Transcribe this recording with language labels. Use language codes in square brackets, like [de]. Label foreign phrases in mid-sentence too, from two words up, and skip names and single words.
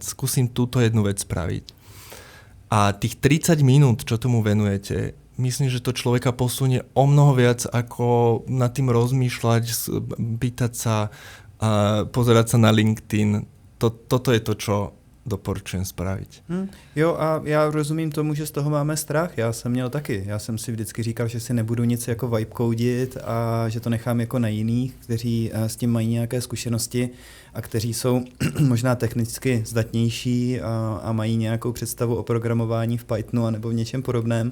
[sk] Skúsim túto jednu vec spraviť. A tých 30 minút, čo tomu venujete, myslím, že to človeka posunie o mnoho viac, ako nad tým rozmýšľať, pýtať sa, pozerať sa na LinkedIn. Toto je to, čo doporučujem spraviť. [cs] Jo, a já rozumím tomu, že z toho máme strach. Já jsem měl taky. Já jsem si vždycky říkal, že si nebudu nic jako [en] vibe codit [cs] a že to nechám jako na jiných, kteří s tím mají nějaké zkušenosti a kteří jsou možná technicky zdatnější a mají nějakou představu o programování v Pythonu nebo v něčem podobném.